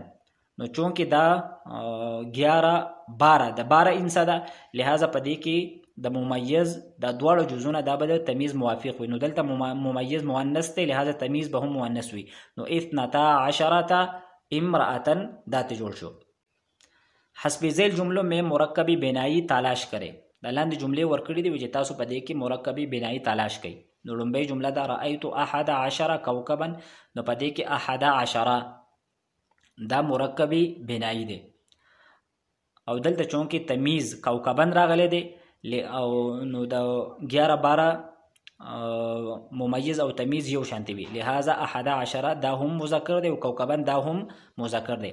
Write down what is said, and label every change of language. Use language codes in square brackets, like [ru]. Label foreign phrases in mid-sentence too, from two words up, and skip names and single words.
[ps] نو چونکې دا 11-12 د 12 انسه ده، لہذا په دې کې د ممیز دا دواړه جزونه دا به د تمیز موافق وي. نو دلته ممیز مؤنث دی، لہذا تمیز به هم مؤنث وي. نو 12 امرأة دا ته جوړ شو. [ur] حسب ذیل جملوں میں مرکبی بنائی تلاش کرے. [ps] دا لاندې جملې ورکړي دي چې تاسو په دې کې مرکبی بنائی تلاش کړئ. نو لومبۍ جمله دا [ar] رأیت 11 کوكبا. [ps] نو په دې کې 11 دا مرکبی بنائی دی، او دلته چونکې تمیز کوكبا راغلی دی او نو د 11-12 ممیز او تمیز یو شانتی وي، لہذا 11 دا هم مذکر دی او کوكبا دا هم مذکر دی.